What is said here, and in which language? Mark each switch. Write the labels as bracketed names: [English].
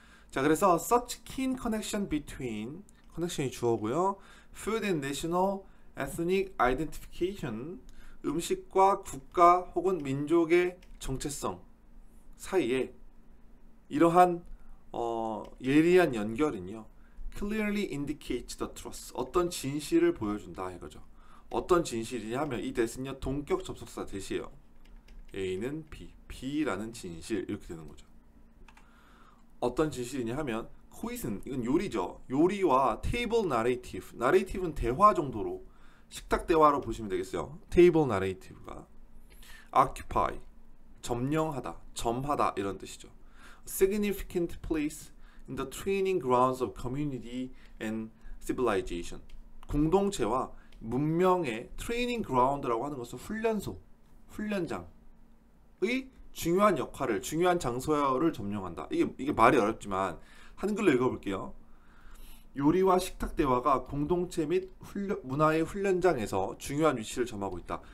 [Korean] 자, 그래서 [English] such keen connection between [Korean] 커넥션이 주어고요. [English] food and national ethnic identification [Korean] 음식과 국가 혹은 민족의 정체성 사이에 이러한 예리한 연결은요. [English] clearly indicates the truth. [Korean] 어떤 진실을 보여준다 이거죠. 어떤 진실이냐 하면 이 that은요. 동격 접속사 that이에요. A는 B, B라는 진실 이렇게 되는 거죠. 어떤 진실이냐 하면 coisin 이건 요리죠. 요리와 table narrative. narrative는 대화 정도로 식탁 대화로 보시면 되겠어요. table narrative가 occupy 점령하다, 점하다 이런 뜻이죠. [English] significant place in the training grounds of community and civilization. [Korean] 공동체와 문명의 트레이닝 그라운드라고 하는 것은 훈련소, 훈련장의 중요한 역할을, 중요한 장소를 점령한다. 이게 말이 어렵지만 한글로 읽어볼게요. 요리와 식탁 대화가 공동체 및 문화의 훈련장에서 중요한 위치를 점하고 있다.